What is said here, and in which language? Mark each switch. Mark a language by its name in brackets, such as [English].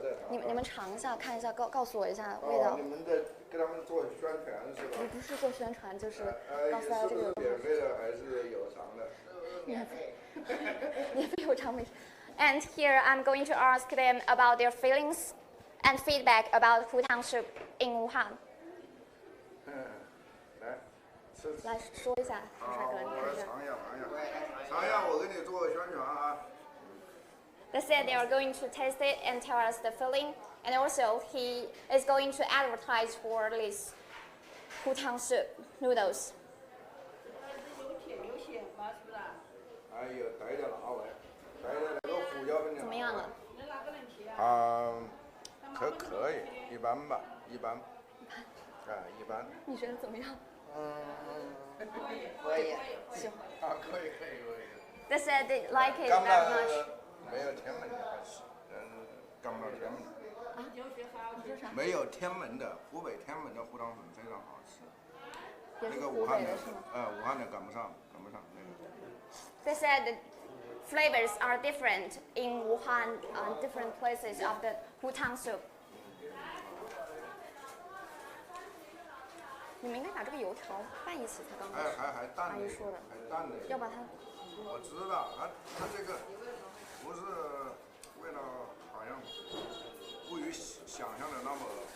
[Chinese] 你们尝一下，看一下，告诉我一下味道。你们在给他们做宣传是吧？不是做宣传，就是告诉大家这个。免费的还是有偿的？免费有偿没事。 [English] And here I'm going to ask them about their feelings and feedback about Hutang soup in Wuhan. [Chinese] 来说一下，帅哥，你看一下。尝一下，我给你做个宣传啊。 [English] They said they are going to taste it and tell us the feeling, and also he is going to advertise for this Hutang soup noodles. [Chinese] 哎呦，带点辣味，带点那个胡椒粉。怎么样啊？可以，一般吧，一般。一般。你觉得怎么样？可以。行。可以。 [English] They said they like it very much. [Chinese] 没有天门的还是，干不了天门的。你说啥？没有天门的，湖北天门的胡汤粉非常好吃。也是湖北的是吗？武汉的赶不上那个。 [English] They said the flavors are different in Wuhan, different places of the Hutang soup. [Chinese] 你们应该把这个油条拌一起才刚好。还淡的。阿姨说的。还淡的。要把它。我知道，它这个不是为了好像不与想象的那么好。